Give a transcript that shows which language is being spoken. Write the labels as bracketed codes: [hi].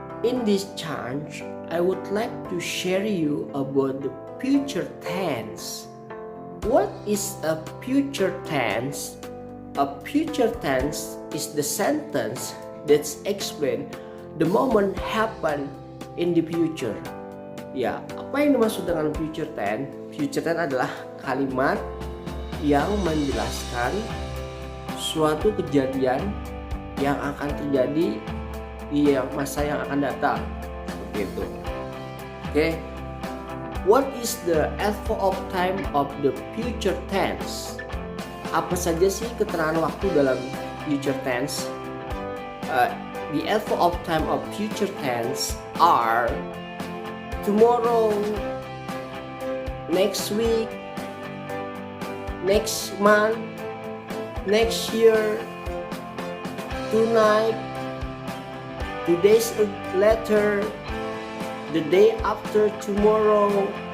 [en] In this chance, I would like to share you about the future tense. What is a future tense? A future tense is the sentence that explain the moment happen in the future. [id] Ya, apa yang dimaksud dengan future tense? Future tense adalah kalimat yang menjelaskan suatu kejadian yang akan terjadi di masa yang akan datang. Begitu. Oke. [en] What is the adverb of time of the future tense? [id] Apa saja sih keterangan waktu dalam future tense? [en] The adverb of time of future tense are tomorrow, next week, next month, next year, tonight, 2 days later, the day after tomorrow.